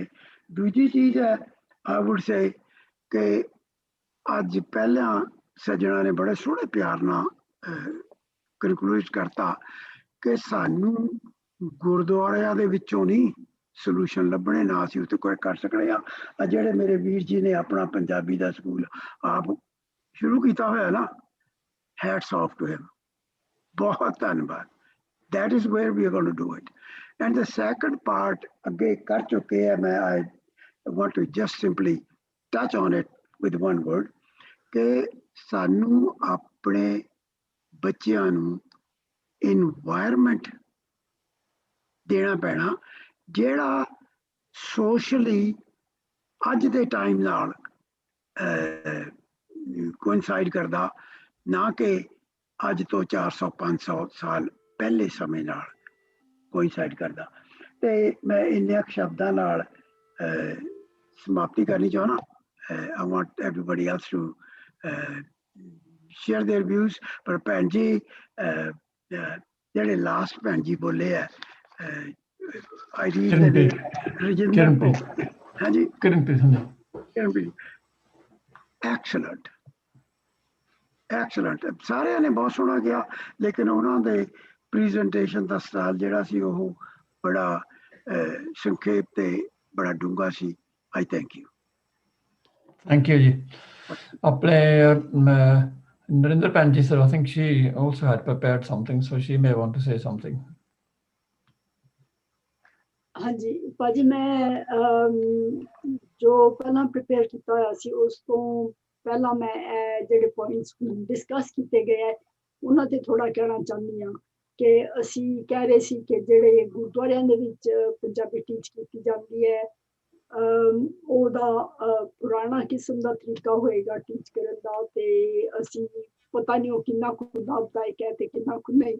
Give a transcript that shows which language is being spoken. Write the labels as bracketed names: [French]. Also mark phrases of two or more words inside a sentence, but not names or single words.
[Punjabi] ਦੂਜੀ ਚੀਜ਼ ਹੈ, [English] I would say [Punjabi] ਕਿ ਅੱਜ ਪਹਿਲਾਂ ਸੱਜਣਾ ਨੇ ਬੜੇ ਸੋਹਣੇ ਪਿਆਰ ਨਾਲ ਕਨਕਲੂਡ ਕਰਤਾ ਕਿ ਸਾਨੂੰ ਗੁਰਦੁਆਰਿਆਂ ਦੇ ਵਿੱਚੋਂ ਨਹੀਂ ਸੋਲੂਸ਼ਨ ਲੱਭਣੇ, ਨਾ ਅਸੀਂ ਉੱਥੇ ਕੋਈ ਕਰ ਸਕਦੇ ਹਾਂ। ਜਿਹੜੇ ਮੇਰੇ ਵੀਰ ਜੀ ਨੇ ਆਪਣਾ ਪੰਜਾਬੀ ਦਾ ਸਕੂਲ ਆਪ ਸ਼ੁਰੂ ਕੀਤਾ ਹੋਇਆ ਨਾ, [English] hats off to him, [Punjabi] ਬਹੁਤ ਧੰਨਵਾਦ। [English] That is where we are going to do it. And the second part [Punjabi] ਅੱਗੇ ਕਰ ਚੁੱਕੇ ਹੈ, ਮੈਂ [English] I want to just simply touch on it with one word, [Punjabi] ਕਿ ਸਾਨੂੰ ਆਪਣੇ ਬੱਚਿਆਂ ਨੂੰ ਇਨਵਾਇਰਮੈਂਟ ਦੇਣਾ ਪੈਣਾ ਜਿਹੜਾ ਸੋਸ਼ਲੀ ਅੱਜ ਦੇ ਟਾਈਮ ਨਾਲ ਕੋਇਨਸਾਈਡ ਕਰਦਾ, ਨਾ ਕਿ ਅੱਜ ਤੋਂ 400-500 ਸਾਲ ਪਹਿਲੇ ਸਮੇਂ ਨਾਲ ਕੋਇਨਸਾਈਡ ਕਰਦਾ। ਤੇ ਮੈਂ ਇੰਨੇ ਸ਼ਬਦਾਂ ਨਾਲ ਸਮਾਪਤੀ ਕਰਨੀ ਚਾਹੁੰਦਾ। [English] I want everybody else to share their views, [Punjabi] ਪਰ ਭੈਣ ਜੀ ਜਿਹੜੇ ਲਾਸਟ ਭੈਣ ਜੀ ਬੋਲੇ ਆ, [English] I read the name [Punjabi] ਰਜਿੰਦਰ, ਹਾਂਜੀ ਕਿਰਨਪ੍ਰੀਤ, ਐਕਸਲੈਂਟ, ਸਾਰਿਆਂ ਨੇ ਬਹੁਤ ਸੋਹਣਾ ਕਿਹਾ, ਲੇਕਿਨ ਉਹਨਾਂ ਦੇ ਪ੍ਰੈਜੈਂਟੇਸ਼ਨ ਦਾ ਸਟਾਈਲ ਜਿਹੜਾ ਸੀ ਉਹ ਬੜਾ ਸੰਖੇਪ ਤੇ ਬੜਾ ਡੂੰਘਾ ਸੀ। [English] I thank you. Thank you ਜੀ। ਆਪਣੇ Narinder Panji sir, I think she also had prepared something, so she may want to say something. [Punjabi] ਹਾਂਜੀ ਭਾਜੀ, ਮੈਂ ਜੋ ਪਹਿਲਾਂ ਪ੍ਰਿਪੇਅਰ ਕੀਤਾ ਹੋਇਆ ਸੀ ਉਸ ਤੋਂ ਪਹਿਲਾਂ ਮੈਂ ਜਿਹੜੇ ਪੁਆਇੰਟਸ ਡਿਸਕਸ ਕੀਤੇ ਗਏ ਹੈ ਉਹਨਾਂ ਤੇ ਥੋੜਾ ਕਹਿਣਾ ਚਾਹੁੰਦੀ ਹਾਂ ਕਿ ਅਸੀਂ ਕਹਿ ਰਹੇ ਸੀ ਕਿ ਜਿਹੜੇ ਗੁਰਦੁਆਰਿਆਂ ਦੇ ਵਿੱਚ ਪੰਜਾਬੀ ਟੀਚ ਕੀਤੀ ਜਾਂਦੀ ਹੈ ਉਹਦਾ ਪੁਰਾਣਾ ਕਿਸਮ ਦਾ ਤਰੀਕਾ ਹੋਏਗਾ ਟੀਚ ਕਰਨ ਦਾ, ਤੇ ਅਸੀਂ ਪਤਾ ਨਹੀਂ ਉਹ ਕਿੰਨਾ ਕੁ ਲਾਭਦਾਇਕ ਹੈ ਤੇ ਕਿੰਨਾ ਕੁ ਨਹੀਂ।